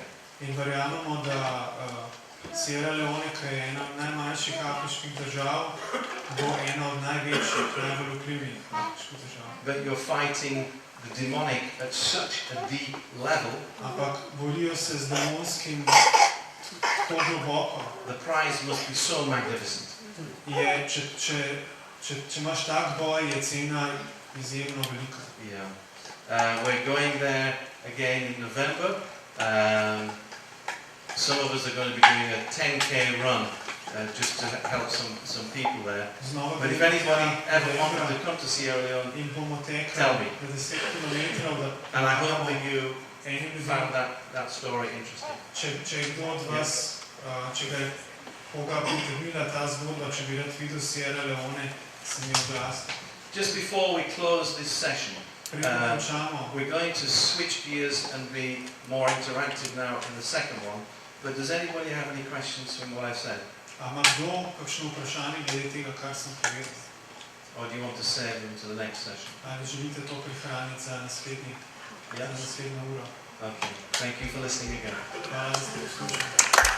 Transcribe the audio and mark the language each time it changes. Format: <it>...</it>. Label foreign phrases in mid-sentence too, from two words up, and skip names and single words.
<sl>In verjamemo, da Sierra Leone, ki je ena od najmanjših afriških držav, bo ena od največjih, najbolj vplivnih afriških držav.</sl> <en>But you're fighting the demonic at such a deep level.</en> <sl>Ampak borijo se z demonskim tako globoko.</sl> <en>The prize must be so magnificent.</en> <sl>Če imaš tak boj, je cena izjemno velika.</sl> <en>Yeah. We're going there again in November. Some of us are going to be doing a 10K run just to help some people there. But if anybody ever wanted to come to Sierra Leone, tell me. And I hope that you found that story interesting.</en> <sl>Če je kdo od vas, če ga je koga pritegnila ta zgodba, če bi rad videl Sierra Leone, se mi oglasite.</sl> <en>Just before we close this session, we're going to switch gears and be more interactive now in the second one. But does anybody have any questions from what I've said?</en> <sl>Ima kdo kakšno vprašanje glede tega, kar sem povedal?</sl> <en>Or do you want to save them to the next session?</en> <sl>Ali želite to prihraniti za naslednjo uro?</sl> <en>Okay. Thank you for listening again.</en> <sl>Hvala, da ste poslušali.</sl>